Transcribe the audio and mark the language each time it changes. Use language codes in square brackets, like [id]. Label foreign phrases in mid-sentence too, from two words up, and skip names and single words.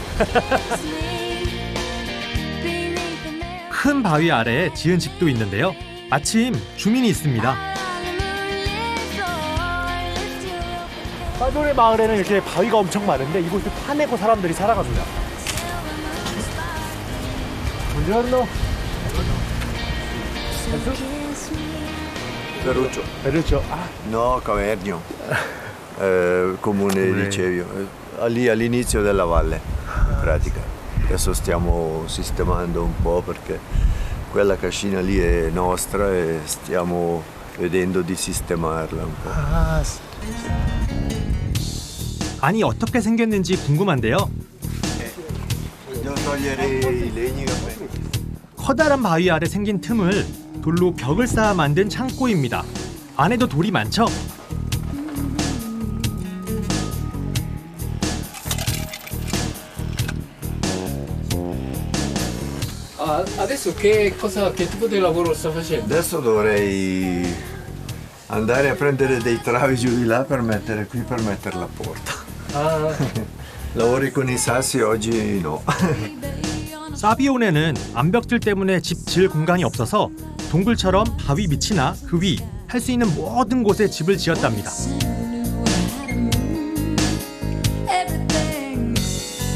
[ko] 큰 바위 아래에 지은 집도 있는데요. 마침 주민이 있습니다. 사비오네 마을에는 이렇게 바위가 엄청 많은데 이곳을 파내고 사람들이 살아갑니다. [it] buongiorno. Ferruccio. Ferruccio. Ah. No, Cavernio. Comune Licevio. Lì all'inizio della valle, in pratica. Adesso stiamo sistemando un po' perché quella cascina lì è nostra e stiamo vedendo di sistemarla un po'. Ah. [ko] 아니 어떻게 생겼는지 궁금한데요. 커다란 바위 아래 생긴 틈을 돌로 벽을 쌓아 만든 창고입니다. 안에도 돌이 많죠? [it] Adesso che tipo di lavoro sta facendo? Adesso dovrei andare a prendere dei travi giù di là per mettere qui per mettere la porta. Lavori con i sassi oggi no. [ko] 사비오네는 암벽들 때문에 집 지을 공간이 없어서 동굴처럼 바위 밑이나 그 위 할 수 있는 모든 곳에 집을 지었답니다.